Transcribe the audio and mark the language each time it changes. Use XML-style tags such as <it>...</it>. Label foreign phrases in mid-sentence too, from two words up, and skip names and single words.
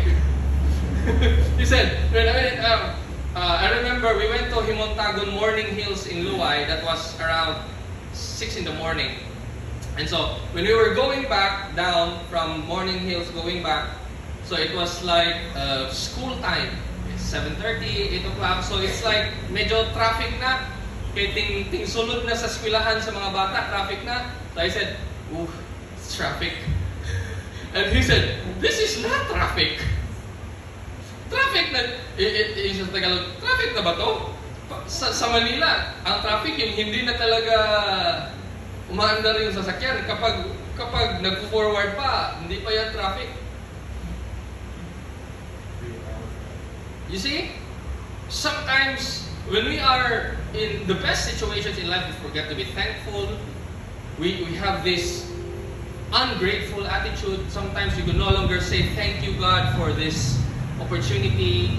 <en>He said, I remember we went to Himontagon Morning Hills in Luay. That was around 6 in the morning. And so, when we were going back down from Morning Hills going back, so it was like school time. 7:30, 8 o'clock. So it's like</en> <tl>medyo traffic na.</tl> <hil>Kaya ting sulod na sa eskwelahan sa mga bata, traffic na. So I said, ooh, it's traffic. And he said, this is not traffic.</hil> <tl>Traffic na, sa Tagalog, traffic na ba to? Sa Manila, ang traffic yung hindi na talaga umaandar yung sasakyan. Kapag nag-forward pa, hindi pa yan traffic.</tl> <en>You see, sometimes when we are in the best situations in life, we forget to be thankful. We have this ungrateful attitude. Sometimes we can no longer say, thank you, God, for this opportunity.</en>